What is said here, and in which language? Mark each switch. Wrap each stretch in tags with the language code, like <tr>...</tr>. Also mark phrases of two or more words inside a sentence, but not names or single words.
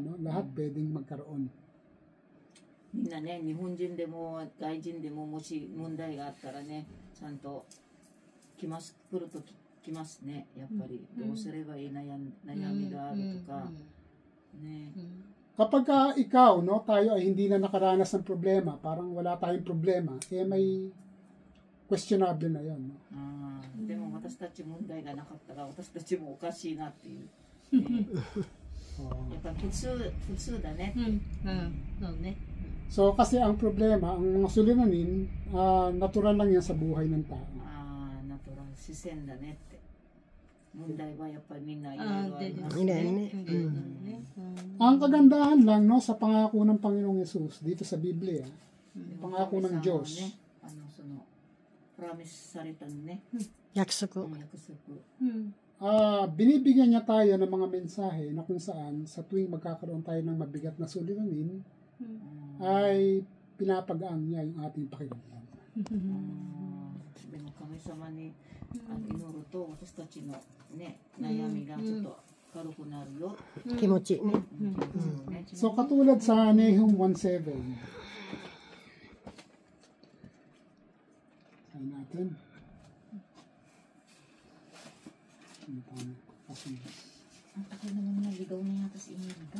<tl>No? Lahat pwedeng magkaroon.</tl> <ja>みんなね日本人でも外人でももし問題があったらねちゃんと来るときますねやっぱりどうすればいい悩みがあるとかね</ja> <tl>Kapag ikaw, no, tayo ay hindi na nakaranas ng problema, parang wala tayong problema, may questionable na yon. No?</tl> <ja>でも私たち問題がなかったら私たちもおかしいなっていう、ね、やっぱ普通だね、そうね。</ja> <tl>So, kasi ang problema, ang mga suliranin, natural lang yan sa buhay ng tao.</tl> <ja>ナトラル自然だねって問題はやっぱりみんないろいろあります</ja> <tl>Ilan</tl> <ja>ね</ja> <tl>Ang kagandahan lang, no, sa pangako ng Panginoong Yesus dito sa Biblia, pangako ng Diyos,</tl> <ja>そのプラミスされたのね</ja> <ko>Yaksuko.</ko> <ja>約束</ja> <tl>binibigyan niya tayo ng mga mensahe na kung saan sa tuwing magkakaroon tayo ng mabigat na suliranin, ay pinapagaang niya yung ating pakiramdam.</tl> <ja>でも神様に祈ると私たちのね悩みがちょっと軽くなるよ。気持ちね。</ja> <tl>So, katulad sa Nahum 1:7. Sabi natin. Ang takay naman naligaw na yata si Imelda.</tl>